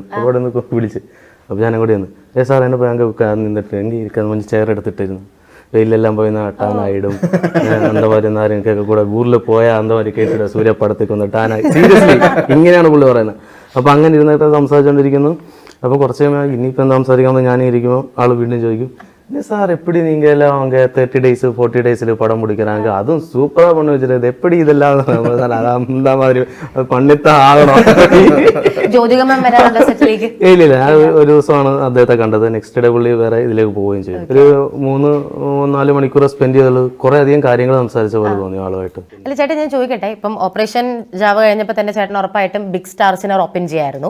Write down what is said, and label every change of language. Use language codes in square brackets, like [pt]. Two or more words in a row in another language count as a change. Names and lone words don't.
[ml] അപ്പോൾ അവിടെ നിന്ന് വിളിച്ച് അപ്പോൾ ഞാനും കൂടി വന്ന് സാർ എന്നെ ബാങ്ക് നിന്നിട്ട് എനിക്ക് ഇരിക്കാൻ വേണ്ടി ചെയർ എടുത്തിട്ടിരുന്നു. വെയിലെല്ലാം പോയി ടാനായിടും. എന്താ പറയുന്ന എനിക്കൊക്കെ കൂടെ ഊരിൽ പോയാൽ എന്താ പറയുക കേട്ടിട്ട് സൂര്യപ്പടത്തേക്ക് വന്ന് ടാനായി. സീരിയസ്ലി ഇങ്ങനെയാണ് പുള്ളി പറയുന്നത്. അപ്പോൾ അങ്ങനെ ഇരുന്നിട്ട് സംസാരിച്ചുകൊണ്ടിരിക്കുന്നു. അപ്പോൾ കുറച്ച് കഴിയുമ്പോൾ ഇനിയിപ്പോൾ എന്താ സംസാരിക്കാമെന്ന് ഞാൻ ഇരിക്കുമ്പോൾ ആൾ വീണ്ടും ചോദിക്കും, [ta] சார் எப்படி நீங்கள் எல்லாம் அவங்க [en] 30 days 40 days [ta] படம் முடிக்கிறாங்க, அதுவும் சூப்பராக பண்ணி வச்சிருக்குது, எப்படி இதெல்லாம் அந்த மாதிரி பண்ணித்தான் ஆகணும். [ml] ഇല്ല ഞാൻ ഒരു ദിവസമാണ് അദ്ദേഹത്തെ കണ്ടത്. [en] next day [ml] പുള്ളി വേറെ ഇതിലേക്ക് പോവുകയും ചെയ്തു. ഒരു 3-4 മണിക്കൂർ സ്പെൻഡ് ചെയ്തുള്ളൂ. കുറെ അധികം കാര്യങ്ങൾ സംസാരിച്ച പോലെ തോന്നി ആളുമായിട്ട്. അല്ല ചേട്ടൻ, ഞാൻ ചോദിക്കട്ടെ, ഇപ്പം ഓപ്പറേഷൻ ജാവ കഴിഞ്ഞപ്പോൾ തന്നെ ചേട്ടൻ ഉറപ്പായിട്ടും [en] big stars [ml] ഓപ്പൺ ചെയ്യായിരുന്നു.